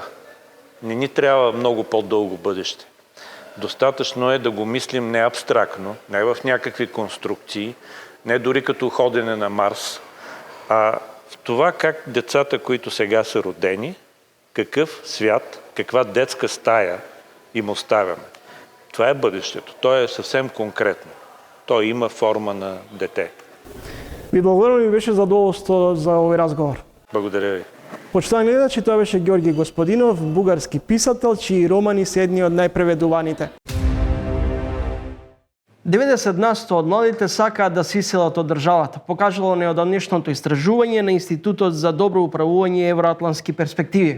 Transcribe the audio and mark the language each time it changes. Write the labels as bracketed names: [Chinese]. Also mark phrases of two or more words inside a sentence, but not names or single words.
[Bulgarian] Не ни трябва много по-дълго бъдеще. Достатъчно е да го мислим не абстрактно, не в някакви конструкции, не дори като ходене на Марс, а в това как децата, които сега са родени, какъв свят, каква детска стая им оставяме. Това е бъдещето. То е съвсем конкретно. То има форма на дете. [Macedonian] Ви благодарам, ми беше задоволство за овој разговор. [Bulgarian] Благодаря ви. [Macedonian] Почитани гледачи, тоа беше Георги Господинов, бугарски писател, чии романи се едни од најпреведуваните. 90% од младите сакаат да се иселат од државата, покажало неодамнешното истражување на Институтот за добро управување и евроатлантски перспективи.